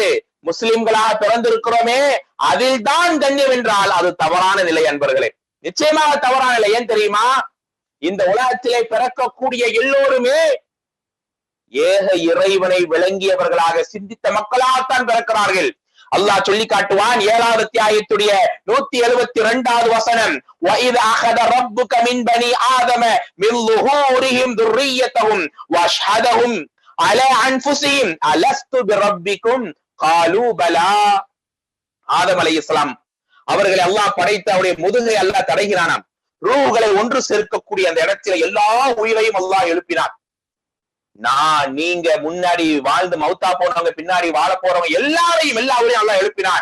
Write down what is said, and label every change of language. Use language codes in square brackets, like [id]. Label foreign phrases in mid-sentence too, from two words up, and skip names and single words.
[ta] முஸ்லிம்களாக பிறந்திருக்கிறோமே அதில் தான் கண்ணியம் என்றால் அது தவறான நிலை அன்பர்களே, நிச்சயமாக தவறான நிலை. ஏன் தெரியுமா? இந்த உலகத்திலே பிறக்கக்கூடிய எல்லோருமே ஏக இறைவனை விளங்கியவர்களாக சிந்தித்த மக்களாகத்தான் பிறக்கிறார்கள். அல்லாஹ் சொல்லி காட்டுவான் 7வது அத்தியாயத்துடைய 172வது வசனம், [ar] وَإِذْ أَخَذَ رَبُّكَ مِنْ بَنِي آدَمَ مِنْ ظُهُورِهِمْ ذُرِّيَّتَهُمْ وَأَشْهَدَهُمْ عَلَى أَنفُسِهِمْ أَلَسْتُ بِرَبِّكُمْ قَالُوا بَلَى. [ta] ஆதம் [ar] عليه السلام [ta] அவர்களை அல்லாஹ் படைத்து அவருடைய முதுகை அல்லாஹ் தடைகிறானாம். ரூஹ்களை ஒன்று சேர்க்கக்கூடிய அந்த இடத்துல எல்லா உயிரையும் அல்லாஹ் எழுப்பினான். நான் நீங்க முன்னாடி வாழ்ந்து மௌத்தா போனவங்க பின்னாடி வாழ போறவங்க எல்லாரையும் எல்லாரையும் அல்லாஹ் எழுப்பினான்.